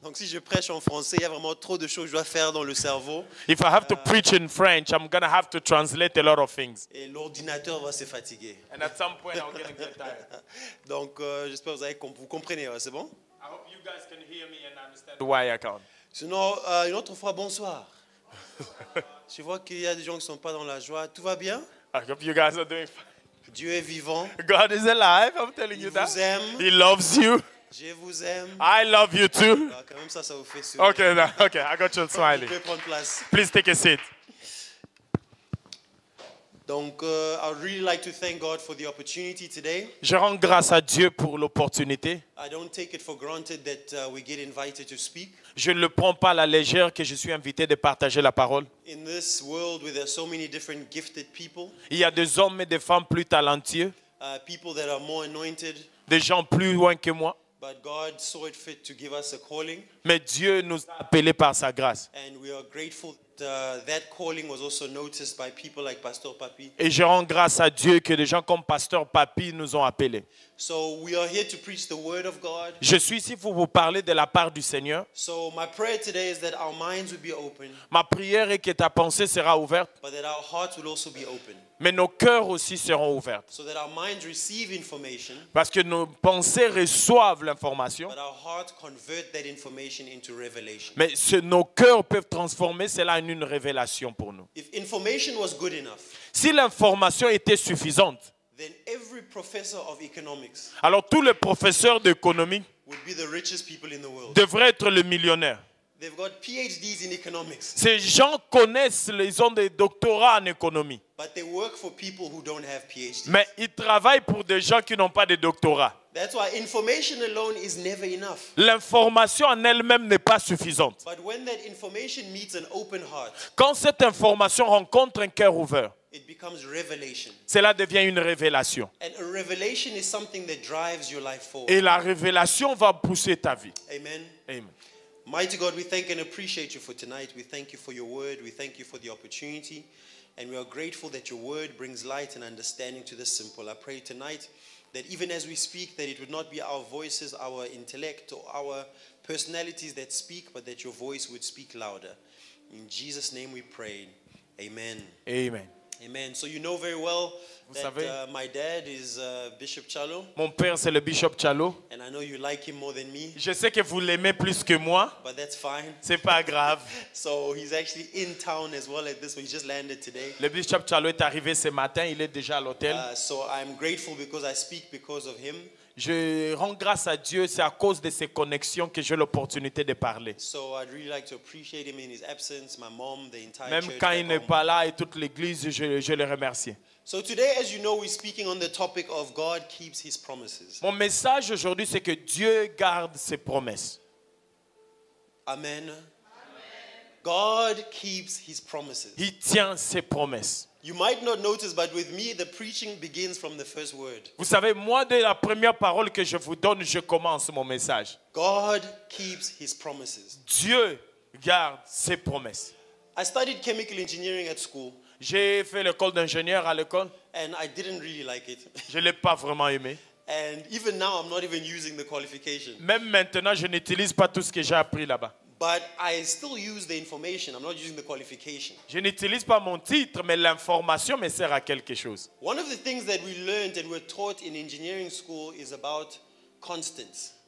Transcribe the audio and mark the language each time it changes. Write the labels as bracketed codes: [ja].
[fr] Donc, si je prêche en français, il y a vraiment trop de choses que je dois faire dans le cerveau. [en] If I have to preach in French, I'm going to have to translate a lot of things. [fr] Et l'ordinateur va se fatiguer. [en] And at some point, I'm going to get tired. [fr] Donc, j'espère que vous comprenez, c'est bon? [en] I hope you guys can hear me and understand why I can't. [fr] Sinon, une autre fois, bonsoir. Je vois qu'il y a des gens qui ne sont pas dans la joie. Tout va bien? [en] I hope you guys are doing fine. [fr] Dieu est vivant. [en] God is alive, I'm telling you [fr] Il [en] that. [fr] vous aime. [en] He loves you. [fr] Je vous aime. [en] I love you too. [fr] Alors, quand même, ça vous fait sourire. [en] Okay, okay, I got you [fr] Vous [en] smiling. [fr] pouvez prendre place. [en] Please take a seat. Donc, I would really like to thank God for the opportunity today. [fr] Je rends grâce à Dieu pour l'opportunité. [en] I don't take it for granted that we get invited to speak. [fr] Je ne le prends pas à la légère que je suis invité de partager la parole. [en] In this world where there are so many different gifted people, [fr] Il y a des hommes et des femmes plus talentueux, [en] people that are more anointed, [fr] des gens plus loin que moi. [en] but God saw it fit to give us a calling, [fr] Mais Dieu nous a appelés par sa grâce. [en] and we are grateful that calling was also noticed by people like Pastor Papi. [fr] Et je rends grâce à Dieu que des gens comme Pasteur Papi nous ont appelés. [en] So we are here to preach the word of God. [fr] Je suis ici pour vous parler de la part du Seigneur. [en] So my prayer today is that our minds would be open, [fr] Ma prière est que ta pensée sera ouverte, [en] but that our hearts would also be open, [fr] mais nos cœurs aussi seront ouverts. [en] so that our minds receive information, [fr] Parce que nos pensées reçoivent l'information, [en] but our hearts convert that information into revelation. [fr] mais nos cœurs peuvent transformer cela en une révélation pour nous. [en] If information was good enough, [fr] Si l'information était suffisante, [en] then every professor of economics [fr] alors tous les professeurs d'économie [en] would be the richest people in the world. [fr] devraient être les millionnaires. [en] They've got PhDs in economics, [fr] Ces gens connaissent, ils ont des doctorats en économie, [en] but they work for people who don't have PhDs. [fr] mais ils travaillent pour des gens qui n'ont pas de doctorat. [en] That's why information alone is never enough. [fr] L'information en elle-même n'est pas suffisante. [en] But when that information meets an open heart, [fr] Quand cette information rencontre un cœur ouvert, [en] it becomes revelation. [fr] cela devient une révélation. [en] And a revelation is something that drives your life forward. [fr] Et la révélation va pousser ta vie. Amen. Amen. [en] Mighty God, we thank and appreciate you for tonight. We thank you for your word. We thank you for the opportunity. And we are grateful that your word brings light and understanding to the simple. I pray tonight that even as we speak, that it would not be our voices, our intellect, or our personalities that speak, but that your voice would speak louder. In Jesus' name we pray. Amen. Amen. Amen. So you know very well [fr] Vous savez, [en] that my dad is Bishop Chalo, [fr] mon père, c'est le Bishop Chalo. [en] and I know you like him more than me, [fr] Je sais que vous l'aimez plus que moi. [en] but that's fine. [fr] C'est pas grave. [en] So he's actually in town as well at this one. He just landed today. [fr] Le Bishop Chalo est arrivé ce matin. Il est déjà à l'hôtel. [en] So I'm grateful because I speak because of him. [fr] Je rends grâce à Dieu. C'est à cause de ces connexions que j'ai l'opportunité de parler. [en] So I'd really like to appreciate him in his absence, my mom, the entire [fr] Même [en] church [fr] quand [en] back [fr] il n'est [en] home. [fr] pas là et toute l'église, je le remercie. [en] So today, as you know, we're speaking on the topic of God keeps his promises. [fr] Mon message aujourd'hui, c'est que Dieu garde ses promesses. [en] Amen. God keeps his promises. [fr] Il tient ses promesses. [en] You might not notice, but with me, the preaching begins from the first word. [fr] Vous savez, moi, dès la première parole que je vous donne, je commence mon message. [en] God keeps his promises. [fr] Dieu garde ses promesses. [en] I studied chemical engineering at school, [fr] J'ai fait l'école d'ingénieur à l'école. [en] and I didn't really like it. [fr] Je ne l'ai pas vraiment aimé. [en] And even now, I'm not even using the qualification. [fr] Même maintenant, je n'utilise pas tout ce que j'ai appris là-bas. [en] But I still use the information. I'm not using the qualification. [fr] Je n'utilise pas mon titre, mais l'information me sert à quelque chose. [en] One of the things that we learned and were taught in engineering school is about constants.